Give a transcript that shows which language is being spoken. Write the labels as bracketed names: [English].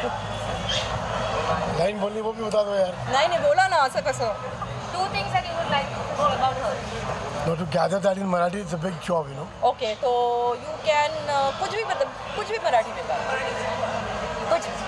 [Hindi] Line बोलनी वो भी बता दो यार. नहीं बोला ना, [Marathi] असं कसं. [English] 2 things that you would like to say about her. No, to gather that in Marathi, it's a big job, you know. [Hindi] Okay, तो [English] you can [Hindi] कुछ भी मराठी में बात.